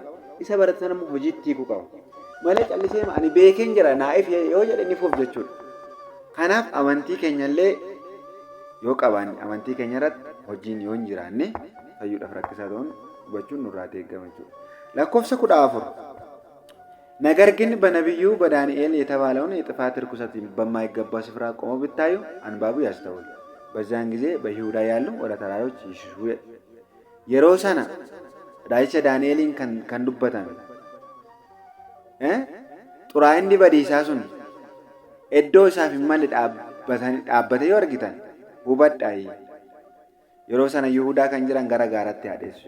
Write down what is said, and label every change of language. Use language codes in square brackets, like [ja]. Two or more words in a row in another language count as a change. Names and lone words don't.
[om] Isa barate sana immoo hojiitti hiikuu qaba. Malee callisee ani beekeen jira naa'if yoo jedhe ni fuuf jechuudha. Kanaaf amantii keenyallee yoo qabaanne amantii keenya irratti hojiin yoo hin jiraanne fayyuudhaaf rakkisaa ta'uun hubachuun nurraa eegama jechuudha. [am] Lakkoofsa 14 ነገር ግን በነቢዩ በዳንኤል የተባለውን የጥፋት ርኩሰትን በማይገባ ስፍራ ቆሞ ብታዩ አንባቡ ያስተውል። በዚያን ጊዜ በይሁዳ ያሉ ወደ ተራሮች ይሽሹ። [om] yeroo sana raajicha Daani'eliin kan dubbatan xuraa'inni badiisaa sun iddoo isaaf hin malle dhaabbate yoo argitan hubadhaa. Yeroo sana Yihuudaa kan jiran gara gaaratti haadheessu.